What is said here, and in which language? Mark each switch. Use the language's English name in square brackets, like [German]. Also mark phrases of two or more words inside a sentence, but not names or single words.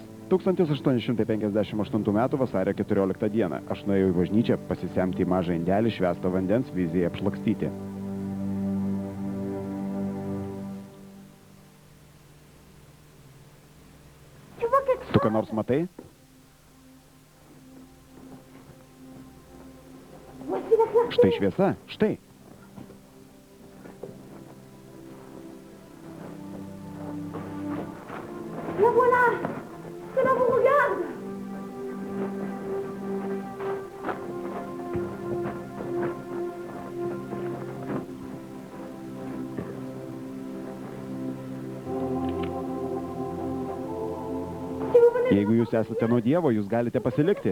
[Lithuanian] 1858 metų vasario 14 dieną aš nuėjau į bažnyčią pasisemti į mažą indelį švęsto vandens vizijai apšlakstyti. Tu ką nors matai? Štai šviesa, štai. [French] La voilà! Cela vous regarde! [Lithuanian] Jeigu jūs esate nuo Dievo, jūs galite pasilikti.